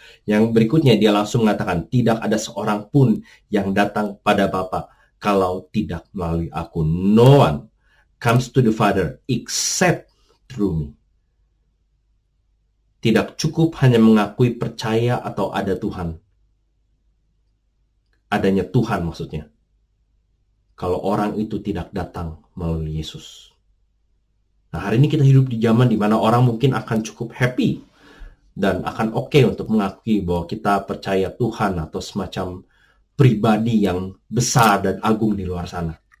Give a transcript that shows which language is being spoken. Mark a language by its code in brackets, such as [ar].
[id] Yang berikutnya dia langsung mengatakan, tidak ada seorang pun yang datang pada Bapa kalau tidak melalui aku. [en] No one comes to the Father except through me. [id] Tidak cukup hanya mengakui percaya atau ada Tuhan. Adanya Tuhan maksudnya. kalau orang itu tidak datang melalui Yesus. Nah, hari ini kita hidup di zaman di mana orang mungkin akan cukup happy dan akan oke untuk mengakui bahwa kita percaya Tuhan atau semacam pribadi yang besar dan agung di luar sana.